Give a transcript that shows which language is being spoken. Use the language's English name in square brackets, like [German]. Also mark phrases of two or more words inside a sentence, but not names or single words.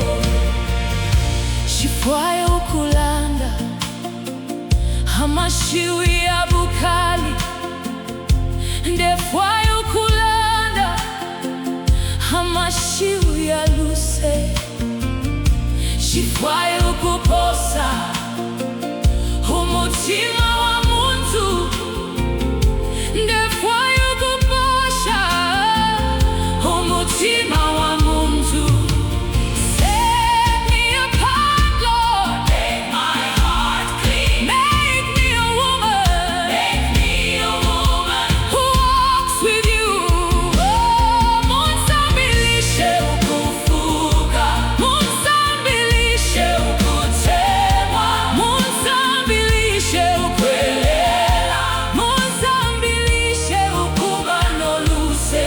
[Bemba] Shifwayo ukulanda amashiwi ya bukali, ndefwayo ukulanda amashiwi ya luse. Shifwayo ukuposa umutima wa muntu, ndefwayo ukuposha umutima wa muntu. [English] Set me apart, Lord. Make my heart clean. Make me a woman. Make me a woman who walks with you. [Bemba] Oh, munsambilishe ukuvuka, munsambilishe ukutemwa, munsambilishe ukwelela, munsambilishe ukuba noluse.